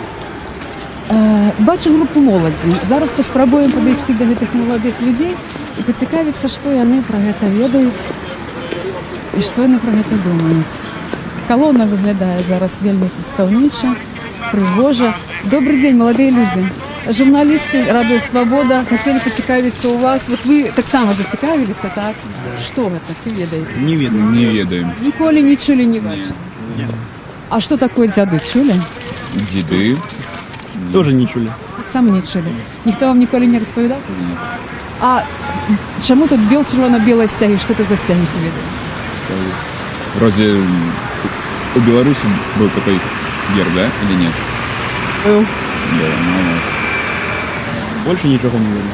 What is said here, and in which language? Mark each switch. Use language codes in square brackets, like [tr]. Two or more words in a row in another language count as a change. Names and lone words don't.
[be] Бачу групу моладзі. Зараз паспрабуем падысці да гэтых маладых людзей і пацікавіцца, што яны пра гэта ведаюць і што яны пра гэта думаюць. Калона выглядае зараз вельмі прадстаўніча, прыгожа. Добрый дзень, маладыя людзі. [ru] Журналисты «Радио Свобода» хотели поцікавиться у вас. Вот вы так само зацікавились, так? Что это, [be] ці ведаете? Не ведаем. Не ведаем. [uk] Николи не чули, не бачили? [ru] Нет. А что такое дзяды, чули? Деды. Тоже не чули. [uk] Так само не чули. Никто вам ніколи не розповідав? [ru] Нет. А чему тут червоно-белые стяги? Что это за стяги, [be] ці ведаете? [ru] Вроде у Беларуси был такой герб, да? Или нет? Был. Да, ну, Больше ничего не видно.